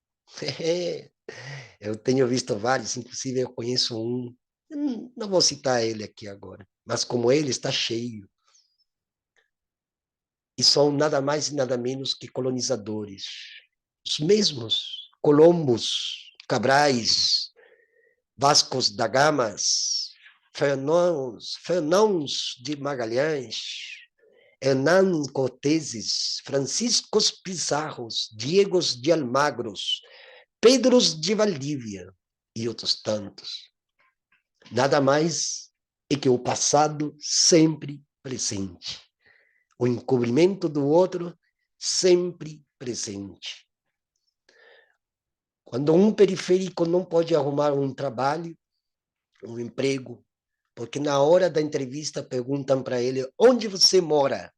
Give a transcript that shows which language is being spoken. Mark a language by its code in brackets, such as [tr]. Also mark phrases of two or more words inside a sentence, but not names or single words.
[pt] Eu tenho visto vários, inclusive eu conheço um, não vou citar ele aqui agora, mas como ele está cheio. E são nada mais e nada menos que colonizadores. Os mesmos, Colombos, Cabrais, Vascos da Gamas, Fernãos de Magalhães, Hernán Corteses, Franciscos Pizarros, Diegos de Almagros, Pedros de Valdívia e outros tantos. Nada mais é que o passado sempre presente. O encobrimento do outro sempre presente. Quando um periférico não pode arrumar um trabalho, um emprego, porque na hora da entrevista perguntam para ele onde você mora.